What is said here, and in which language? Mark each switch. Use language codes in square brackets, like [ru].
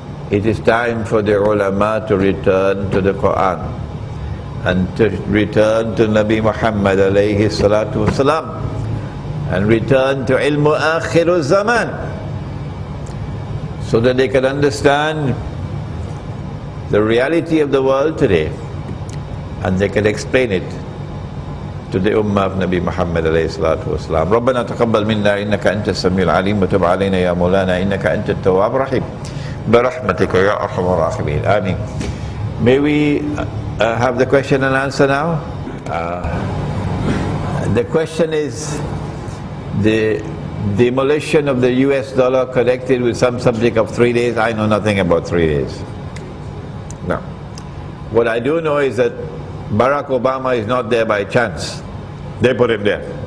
[en] It is time for the ulama to return to the Quran and to return to Nabi Muhammad alayhi salatu wasalam and return to ilmu akhiru zaman, so that they can understand the reality of the world today and they can explain it to the ummah of Nabi Muhammad alayhi salatu wasalam. [ar] ربنا تقبل منا إنك أنت السميع العليم وتب علينا يا مولانا إنك أنت التواب الرحيم برحمتك يا أرحم الراحمين آمين. [en] May we have the question and answer now? The question is the demolition of the US dollar connected with some subject of 3 days. I know nothing about 3 days. No. What I do know is that Barack Obama is not there by chance. They put him there.